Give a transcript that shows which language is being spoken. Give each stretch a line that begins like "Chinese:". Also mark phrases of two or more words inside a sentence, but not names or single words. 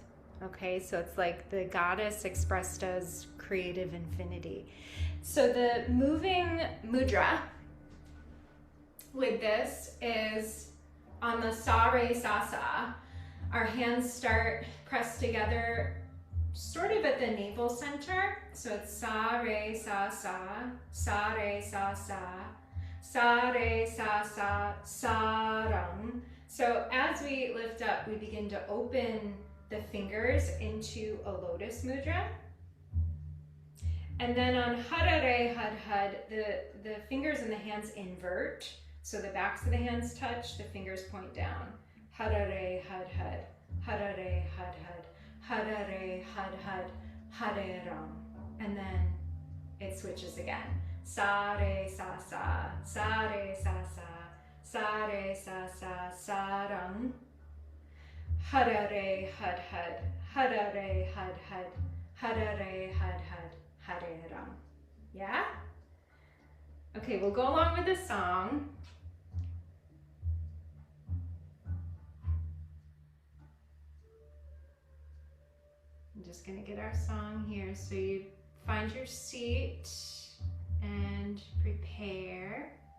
English: Okay, so it's like the goddess expressed as creative infinity. So the moving mudra with this is on the Sa Re Sa Sa. Our hands start pressed together sort of at the navel center. So it's Sa Re Sa Sa, Sa Re Sa Sa, Sa Re Sa Sa, Sa Rung. So as we lift up, we begin to open the fingers into a lotus mudra. And then on Har Re Har Har, the fingers and the hands invert. So the backs of the hands touch, the fingers point down. Har Re Har Har, Har Re Har Har, Har Re Har Har, Har Rung. And then it switches again. Sa Re Sa Sa, Sa Re Sa Sa, Sa Re Sa Sa, Sa Rung. Har Re Har Har, Har Re Har Har, Har Re Har Har, Har Rung. Yeah? Okay, we'll go along with this song. I'm just gonna get our song here. So you find your seat and prepare.